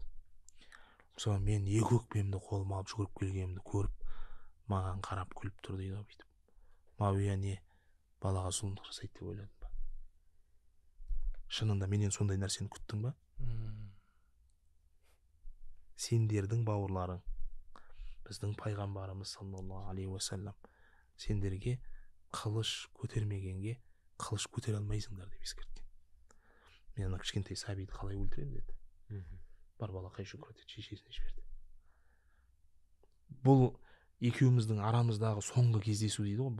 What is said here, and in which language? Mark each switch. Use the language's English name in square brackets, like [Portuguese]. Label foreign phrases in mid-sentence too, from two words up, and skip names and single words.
[Kazakh] Содан мен екі өкпемді қолыма алып жүгіріп келгенімді көріп, маған қарап күліп тұр дейді ғой. Мауия не балаға зұлымдық жасайды деп ойладым ба? Шынында менен сондай нәрсені күттің ба? Сендердің бауырларың, біздің пайғамбарымыз [Arabic] صلى الله عليه وسلم, [Kazakh] сендерге қылыш көтермегенге қылыш көтере алмайсыңдар деп ескерткен. Мен ана кішкентай сәбиді қалай өлтірем деді. Бар балақай жүгірді, шешесіне жіберді. Бұл екеуміздің арамыздағы соңғы кездесу дейді ғой.